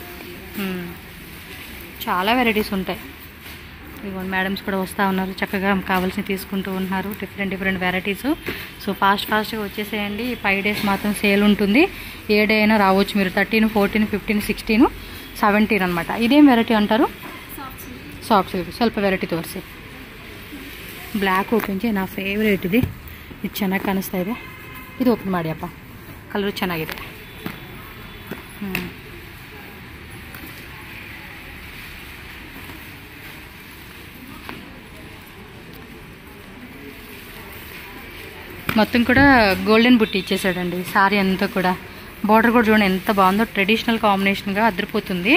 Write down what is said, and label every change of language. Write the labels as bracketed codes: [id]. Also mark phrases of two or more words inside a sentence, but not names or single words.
[te] చాలా వెరైటీస్ ఉంటాయి. ఇదిగోండి, మేడమ్స్ కూడా వస్తూ ఉన్నారు, చక్కగా కావాల్సినవి తీసుకుంటూ ఉన్నారు. [en] Different varieties. So fast [te] వచ్చేసేయండి. 5 days మాత్రం సేల్ ఉంటుంది. [en] A day [te] అయినా రావచ్చు మీరు. 13, 14, 15, 16, 17 అనమాట. ఇదేం వెరైటీ అంటారు? [en] Soft silk. [kn] ಸ್ವಲ್ಪ ವೆರೈಟಿ ತೋರಿಸಿ. [en] black open [kn] ಚೆ ನಾ ಫೇವ್ರೇಟ್ ಇದೆ. ಇದು ಚೆನ್ನಾಗಿ ಕಾಣಿಸ್ತಾ ಇದೆ. ಇದು ಓಪನ್ ಮಾಡಿ ಅಪ್ಪ, ಕಲರ್ ಚೆನ್ನಾಗಿದೆ. [te] మొత్తం కూడా గోల్డెన్ బుట్టి ఇచ్చేసాడండి సారీ అంతా కూడా. బార్డర్ కూడా చూడండి ఎంత బాగుందో, [en] traditional combination [te] అదిరిపోతుంది.